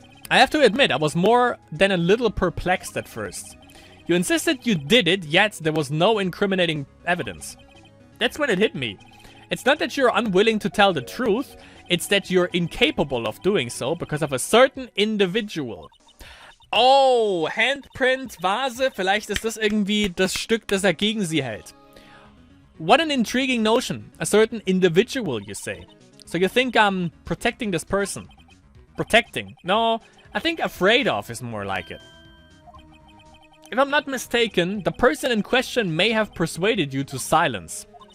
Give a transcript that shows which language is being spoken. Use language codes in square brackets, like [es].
[en] I have to admit, I was more than a little perplexed at first. You insisted you did it, yet there was no incriminating evidence. That's when it hit me. It's not that you're unwilling to tell the truth, it's that you're incapable of doing so because of a certain individual. [de] Oh, Handprint, Vase, vielleicht ist das irgendwie das Stück, das gegen sie hält. [en] What an intriguing notion. A certain individual, you say. So you think I'm protecting this person? Protecting? No, I think afraid of is more like it. If I'm not mistaken, the person in question may have persuaded you to silence.